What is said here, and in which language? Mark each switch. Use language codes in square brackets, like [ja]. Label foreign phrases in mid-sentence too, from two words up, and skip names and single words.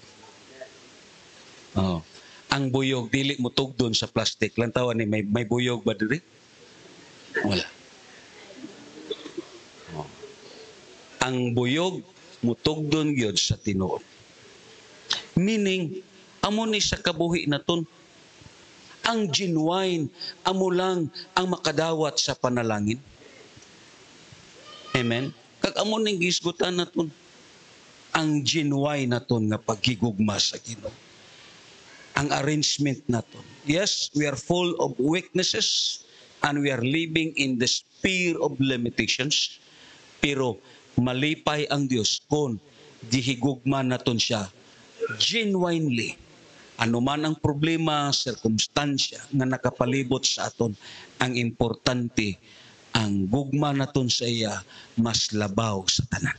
[ceb] Oh. Ang buyog dili mo tugdon sa plastic. Lantawan ni may buyog ba diri? Wala. Oh. Ang buyog mutugdon gyud sa tinuod. Meaning, [hil] amo ni sa kabuhi naton. Ang genuine, amo lang ang makadawat sa panalangin. Amen? Kag amo ning gisgutan naton. Ang genuine naton nga paghigugma sa Ginoo. Ang arrangement naton. [en] Yes, we are full of weaknesses and we are living in the sphere of limitations. [hil] Pero malipay ang Dios kung gihigugma naton siya genuinely. Ano man ang problema, sirkumstansya nga nakapalibot sa aton, ang importante, ang gugma naton sa iya mas labaw sa tanan.